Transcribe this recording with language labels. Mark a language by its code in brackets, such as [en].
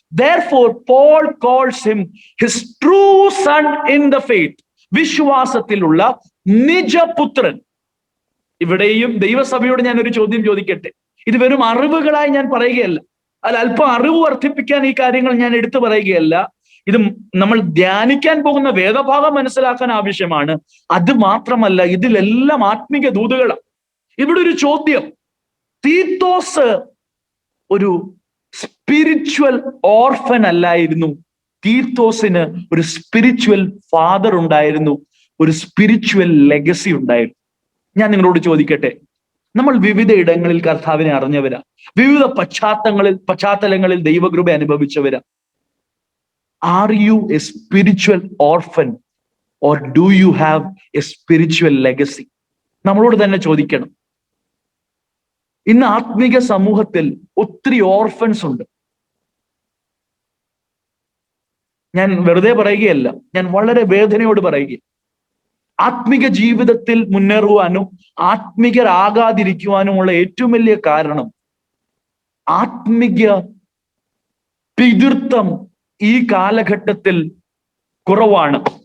[en] Therefore, Paul calls him his true son in the faith. [ml] വിശ്വാസത്തിലുള്ള നിജപുത്രൻ. ഇവിടെയും ദൈവസഭയോട് ഞാൻ ഒരു ചോദ്യം ചോദിക്കട്ടെ. ഇത് വെറും അറിവുകളായി ഞാൻ പറയുകയല്ല, അല്പം അറിവ് വർദ്ധിപ്പിക്കാൻ ഈ കാര്യങ്ങൾ ഞാൻ എടുത്തു പറയുകയല്ല. ഇത് നമ്മൾ ധ്യാനിക്കാൻ പോകുന്ന വേദഭാഗം മനസ്സിലാക്കാൻ ആവശ്യമാണ്. അത് മാത്രമല്ല, ഇതിലെല്ലാം ആത്മീക ദൂതുകളാണ്. ഇവിടെ ഒരു ചോദ്യം, തീത്തോസ് ഒരു സ്പിരിച്വൽ ഓർഫൻ അല്ലായിരുന്നു. തീത്തോസിന് ഒരു സ്പിരിച്വൽ ഫാദർ ഉണ്ടായിരുന്നു, ഒരു സ്പിരിച്വൽ ലെഗസി ഉണ്ടായിരുന്നു. ഞാൻ നിങ്ങളോട് ചോദിക്കട്ടെ, നമ്മൾ വിവിധ ഇടങ്ങളിൽ കർത്താവിനെ അറിഞ്ഞവരാ, വിവിധ പശ്ചാത്തലങ്ങളിൽ ദൈവകൃപ അനുഭവിച്ചവരാ. [en] Are you a spiritual orphan or do you have a spiritual legacy? [ml] നമ്മളോട് തന്നെ ചോദിക്കണം. ഇന്ന് ആത്മീക സമൂഹത്തിൽ ഒത്തിരി ഓർഫൻസ് ഉണ്ട്. ഞാൻ വെറുതെ പറയുകയല്ല, ഞാൻ വളരെ വേദനയോട് പറയുക. ആത്മീക ജീവിതത്തിൽ മുന്നേറുവാനും ആത്മീകരാകാതിരിക്കുവാനുമുള്ള ഏറ്റവും വലിയ കാരണം ആത്മീക പിതൃത്വം ഈ കാലഘട്ടത്തിൽ കുറവാണ്.